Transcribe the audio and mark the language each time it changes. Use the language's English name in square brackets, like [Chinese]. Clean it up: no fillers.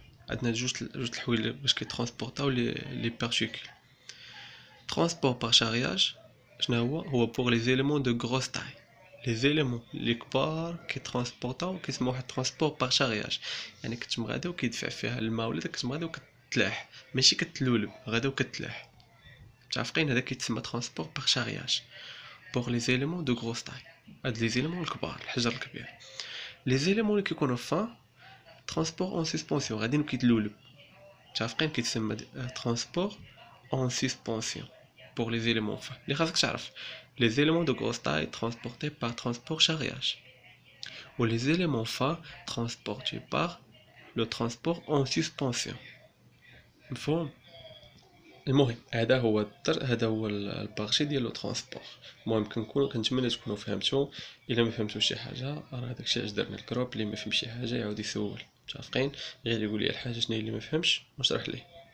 [Arabic] عندنا جوج الحوايج باش كيترونسبورطاو لي بارتيكول. [French] Transport par charriage [Arabic] شنو هو [French] pour les éléments de grosse taille. [Arabic] Les éléments اللي كبار كيترونسبورطاو كيسموا واحد [French] ترونسبور بار شارياج، [Arabic] يعني كتم غادا وكيدفع فيها الماء، ولا كتم غادا وكتلاح، ماشي كتلولب غادا وكتلاح. متعرفين. هذا كيتسمى [French] ترونسبور بار شارياج بور لي زيليمون دو غروس تاي. [Arabic] هاد لي زيليمون الكبار، الحجر الكبير. لي زيليمون اللي كيكونوا فان [French] ترونسبور اون سسبونسيون، [Arabic] غاديين وكيتلولب. متعرفين كيتسمى ترونسبور اون سسبونسيون [French] pour les éléments fins. Les [Arabic] خاصك تعرف [French] les éléments de grosse taille transportés par transport charriage ou les éléments fins transportés par le transport en suspension. [Arabic] مفهوم. المهم هذا هو البارشي ديال لو ترونسبور. المهم كنتمنى تكونوا فهمتوا. الا ما فهمتوش شي حاجه راه داكشي علاش درنا الجروب. اللي ما فهم شي حاجه يعاود يسول. متفقين. غير يقول لي الحاجه شنو هي اللي ما فهمش ونشرح ليه.